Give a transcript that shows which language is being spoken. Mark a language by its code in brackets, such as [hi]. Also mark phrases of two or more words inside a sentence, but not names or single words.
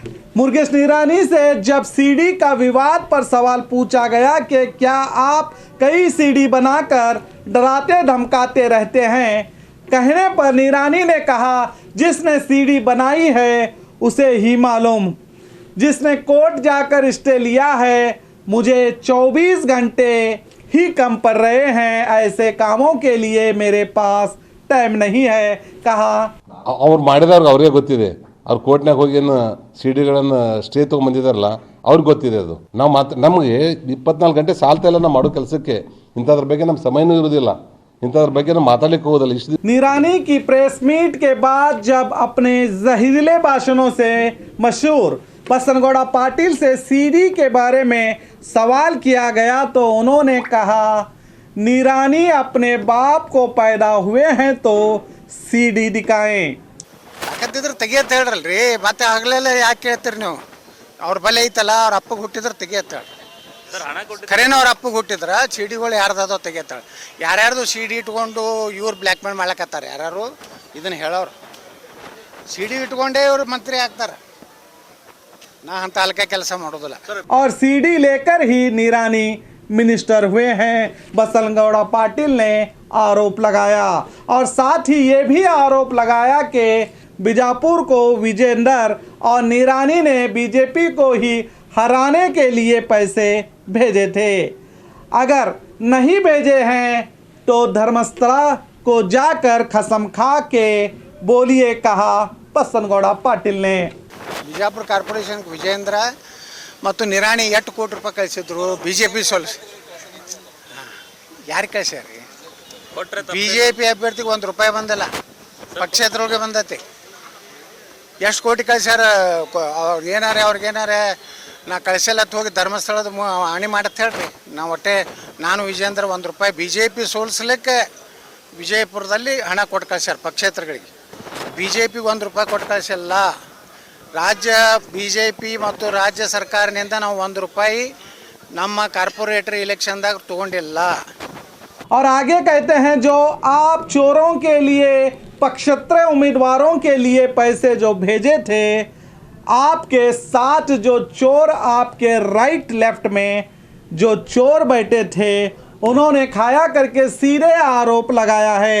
[hi] मुरुगेश निरानी से जब सीडी का विवाद पर सवाल पूछा गया कि क्या आप कई सीडी बनाकर डराते धमकाते रहते हैं, कहने पर निरानी ने कहा, जिसने सीडी बनाई है उसे ही मालूम, जिसने कोर्ट जाकर स्टे लिया है, मुझे 24 घंटे ही कम पड़ रहे हैं, ऐसे कामों के लिए मेरे पास टाइम नहीं है, कहा। [kn] ಅವ್ರು ಮಾಡಿದವ್ರಿಗೆ ಅವ್ರಿಗೆ ಗೊತ್ತಿದೆ, ಅವ್ರು ಕೋರ್ಟ್ನಾಗ ಹೋಗಿ ಏನು ಸಿಡಿಗಳನ್ನು ಸ್ಟೇ ತೊಗೊಂಬಂದಿದಾರಲ್ಲ ಅವ್ರಿಗೆ ಗೊತ್ತಿದೆ ಅದು. ನಾವು ನಮಗೆ 24 ಗಂಟೆ ಸಾಲ್ತಾ ಇಲ್ಲ ನಾವು ಮಾಡೋ ಕೆಲಸಕ್ಕೆ. ಇಂಥದ್ರ ಬಗ್ಗೆ ನಮ್ಮ ಸಮಯನೂ ಇರೋದಿಲ್ಲ, इंतर ಬಗ್ಗೆ ನಾವು ಮಾತಾಡಲಿಕ್ಕೆ ಹೋಗೋದಿಲ್ಲ. [hi] निरानी की प्रेस मीट के बाद जब अपने जहरीले भाषणों से मशहूर बसनगौड़ा पाटिल से सीडी के बारे में सवाल किया गया तो उन्होंने कहा, निरानी अपने बाप को पैदा हुए हैं तो सीडी दिखाएं। [kn] ಯಾಕಂತಿದ್ರೆ ತೆಗಿಯತ್ತ ಹೇಳ್ರಲ್ರಿ, ಮತ್ತೆ ಹಗಲೆಲ್ಲ ಯಾಕೆ ಕೇಳ್ತೀರಿ ನೀವು? ಅವ್ರ ಬಲೆ ಐತಲ್ಲ, ಅವ್ರ ಅಪ್ಪಗೆ ಹುಟ್ಟಿದ್ರೆ ತೆಗಿಯತ್ತ ಹೇಳ್ರಿ. ಖರೇನ ಅವ್ರ ಅಪ್ಪಗೆ ಹುಟ್ಟಿದ್ರ ಸಿಡಿಗಳು ಯಾರ್ದಾದೋ ತೆಗಿಯತ್ತಾಳೆ. ಯಾರ್ಯಾರ್ದು ಸಿಡಿ ಇಟ್ಕೊಂಡು ಇವ್ರು ಬ್ಲ್ಯಾಕ್ ಮೇಲ್ ಮಾಡ್ಲಕತ್ತಾರೆ, ಯಾರು ಇದನ್ನ ಹೇಳೋರು. ಸಿಡಿ ಇಟ್ಕೊಂಡೇ ಇವ್ರು ಮಂತ್ರಿ ಆಗ್ತಾರೆ. ನಾ ಅಂತ ಹಲ್ಕ ಕೆಲಸ ಮಾಡೋದಿಲ್ಲ. [hi] और सीडी लेकर ही निरानी मिनिस्टर हुए हैं, बसनगौड़ा पाटिल ने आरोप लगाया। और साथ ही ये भी आरोप लगाया कि बीजापुर को विजेंदर और निरानी ने बीजेपी को ही हराने के लिए पैसे भेजे थे। अगर नहीं भेजे हैं तो धर्मस्थला को जाकर कसम खा के बोलिए, कहा बसनगौड़ा पाटिल ने। [kn] ಬಿಜಾಪುರ ಕಾರ್ಪೊರೇಷನ್ ವಿಜೇಂದ್ರ ಮತ್ತು ನಿರಾಣಿ 8 ಕೋಟಿ ರೂಪಾಯಿ ಕಳಿಸಿದ್ರು ಬಿಜೆಪಿ ಯಾರಿಗೆ ಕಳಿಸ್ಯಾರಿ? ಬಿಜೆಪಿ ಅಭ್ಯರ್ಥಿಗೆ 1 ರೂಪಾಯಿ ಬಂದಿಲ್ಲ, ಪಕ್ಷೇತರೊಳಗೆ ಬಂದೈತಿ. ಎಷ್ಟು ಕೋಟಿ ಕಳಿಸ್ಯಾರ? ಅವ್ರಿಗೇನಾರೆ ನಾ ಕಳಿಸಲತ್ತ ಹೋಗಿ ಧರ್ಮಸ್ಥಳದ ಹಾನಿ ಮಾಡತ್ತೆ ಹೇಳ್ರಿ. ನಾವು ನಾನು ವಿಜೇಂದ್ರ 1 ರೂಪಾಯಿ ಬಿಜೆಪಿ ಸೋಲಿಸ್ಲಿಕ್ಕೆ ವಿಜಯಪುರದಲ್ಲಿ ಹಣ ಕೊಟ್ಟು ಕಳಿಸ್ಯಾರ ಪಕ್ಷೇತರಗಳಿಗೆ. ಬಿಜೆಪಿಗೆ 1 ರೂಪಾಯಿ ಕೊಟ್ಟು ಕಳಿಸಿಲ್ಲ. ರಾಜ್ಯ ಬಿಜೆಪಿ ಮತ್ತು राज्य ಸರ್ಕಾರದಿಂದ ನಾವು 1 ರೂಪಾಯಿ ನಮ್ಮ ಕಾರ್ಪೊರೇಟರ್ इलेक्शनದಾಗ ತಗೊಂಡಿಲ್ಲ। [hi] और आगे कहते हैं, जो आप चोरों के लिए पक्षत्र उम्मीदवारों के लिए पैसे जो भेजे थे, आपके साथ जो चोर आपके [en] right left [hi] में जो चोर बैठे थे उन्होंने खाया करके सीधे आरोप लगाया है।